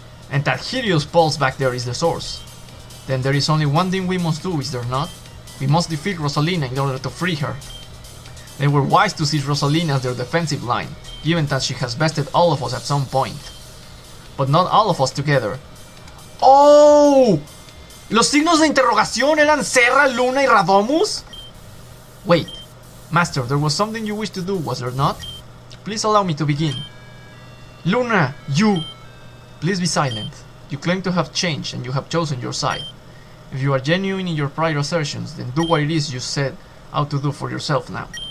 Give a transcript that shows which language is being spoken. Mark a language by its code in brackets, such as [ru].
[en] And that hideous pulse back there is the source. Then there is only one thing we must do, is there not? We must defeat Rosalina in order to free her. They were wise to seize Rosalina as their defensive line, given that she has bested all of us at some point. But not all of us together. ¡Oh! [es] ¿Los signos de interrogación eran Serra, Luna y Radomus? [en] Wait, Master, there was something you wished to do, was there not? Please allow me to begin. Luna, you... Please be silent. You claim to have changed and you have chosen your side. If you are genuine in your prior assertions, then do what it is you set out to do for yourself now.